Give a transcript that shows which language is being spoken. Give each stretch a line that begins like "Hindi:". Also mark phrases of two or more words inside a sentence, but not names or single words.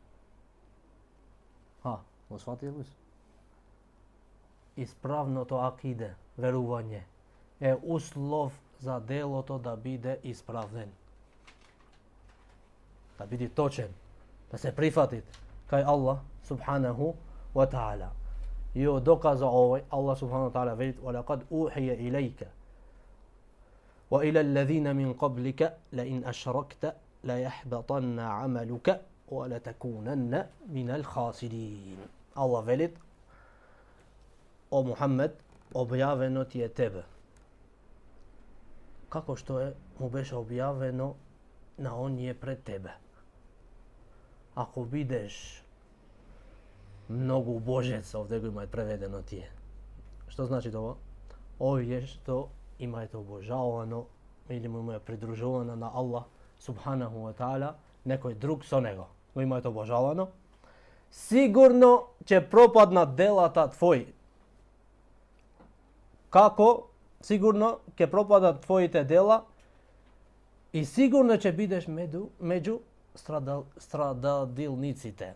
Macedonian: Го сватиле ли? Исправното акиде, верување, е услов за делото да биде исправен. Да биде точен, да се прифати кај Аллах
Arabic: سبحانه وتعالى.
Macedonian: И доказа овој,
Arabic: الله سبحانه وتعالى veli وَلَقَدْ أُوحِيَ إِلَيْكَ وَإِلَى الَّذِينَ مِنْ قَبْلِكَ لَإِنْ أَشْرَكْتَ لَيَحْبَطَنَّ عَمَلُكَ وَلَتَكُونَنَّ مِنَ الْخَاسِرِينَ.
Macedonian: Аллах вели, о Мухамед, објавено ти је тебе. Како што е му беше објавено на оние пред тебе. Ако бидеш многу божец, овде го имаат преведено тие. Што значи тоа? Овие што имаат обожавано или му е придружувано на Аллах
Arabic: سبحانه وتعالى,
Macedonian: некој друг со него го имаат обожавано, сигурно ќе пропаднат делата твои. Како? Сигурно ќе пропадат твоите дела и сигурно ќе бидеш меѓу страдалниците.